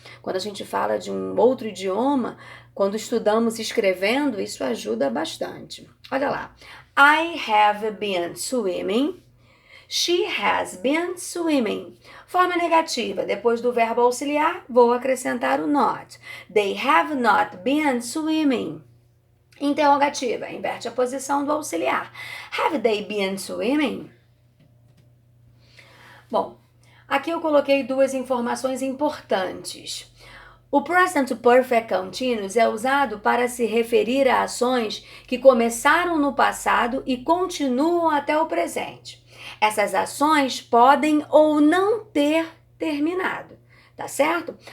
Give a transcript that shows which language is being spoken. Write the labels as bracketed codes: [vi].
[pt] Quando a gente fala de um outro idioma, quando estudamos escrevendo, isso ajuda bastante. Olha lá. [en] I have been swimming. She has been swimming. [pt] Forma negativa. Depois do verbo auxiliar, vou acrescentar o not. [en] They have not been swimming. [pt] Interrogativa, inverte a posição do auxiliar. [en] Have they been swimming? [pt] Bom, aqui eu coloquei duas informações importantes. O present perfect continuous é usado para se referir a ações que começaram no passado e continuam até o presente. Essas ações podem ou não ter terminado. Tá certo?